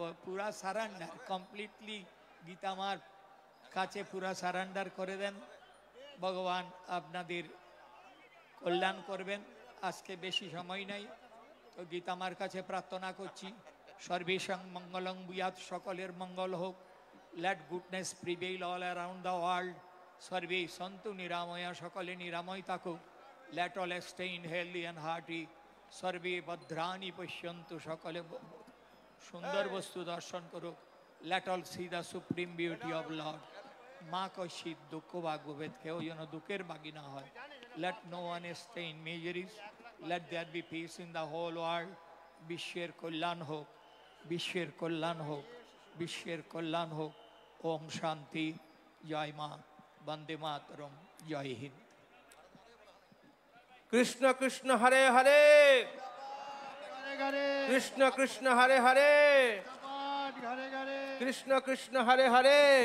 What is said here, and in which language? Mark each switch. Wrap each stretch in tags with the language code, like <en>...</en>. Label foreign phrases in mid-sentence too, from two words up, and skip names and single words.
<bn>পুরা</bn> <en>surrender, completely</en> <bn>গীতা মার কাছে পুরা সারেন্ডার করে দেন। ভগবান আপনাদের কল্যাণ করবেন। আজকে বেশি সময় নাই, তো গীতা মার কাছে প্রার্থনা করছি,</bn> <sa>সর্বেষাং মঙ্গলং ভূয়াৎ,</sa> <bn>সকলের মঙ্গল হোক।</bn> <en>Let goodness prevail all around the world.</en> <sa>সর্বে সন্তু নিরাময়া,</sa> <bn>সকলে নিরাময় থাকুক।</bn> <en>Let all stay in healthy and hearty.</en> <sa>সর্বে ভদ্রাণি পশ্যন্তু,</sa> <bn>সকলে সুন্দর বস্তু দর্শন করুক।</bn> <en>Let all see the supreme beauty of Lord.</en> <sa>মা কশিত দুঃখ ভাগবেদ,</sa> <bn>কেউ যেন দুঃখের বাগী না হয়।</bn> <en>Let no one stay in miseries. Let there be peace in the whole world.</en> <bn>বিশ্বের কল্যাণ হোক, বিশ্বের কল্যাণ হোক, বিশ্বের কল্যাণ হোক।</bn> <sa>ওম শান্তি।</sa> <bn>জয় মা, বন্দে মাতরম, জয় হিন্দ।</bn> <sa>কৃষ্ণ কৃষ্ণ হরে হরে, কৃষ্ণ কৃষ্ণ হরে হরে, কৃষ্ণ কৃষ্ণ হরে হরে।</sa>